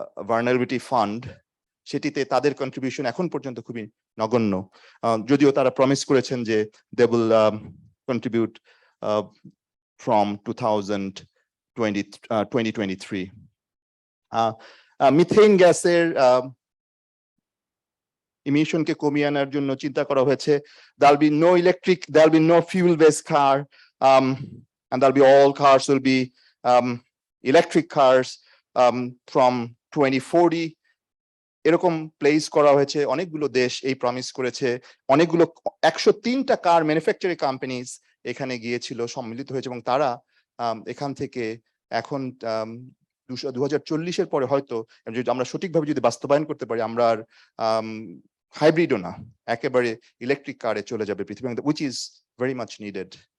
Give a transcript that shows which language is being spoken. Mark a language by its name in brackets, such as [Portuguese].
[Bangla] Vulnerability fund, সেটিতে তাদের contribution এখন পর্যন্ত খুবই নগণ্য, যদিও তারা প্রমিস করেছেন যে they will contribute from 2023। Methane গ্যাসের ইমিশনকে কমিয়ে আনার জন্য চিন্তা করা হয়েছে, [English] there'll be no electric, there'll be no fuel based car, and there'll be all cars will be electric cars from 2040, [Bangla] এরকম প্লেস করা হয়েছে। অনেকগুলো দেশ এই প্রমিস করেছে, অনেকগুলো 103টা কার ম্যানুফ্যাকচারিং কোম্পানিজ এখানে গিয়েছিল, সম্মিলিত হয়েছে, এবং তারা এখান থেকে এখন 2040-এর পরে হয়তো যদি আমরা সঠিকভাবে যদি বাস্তবায়ন করতে পারি, আমরা আর হাইব্রিডও না, একেবারে ইলেকট্রিক কারে চলে যাবে পৃথিবী, [English] which is very much needed.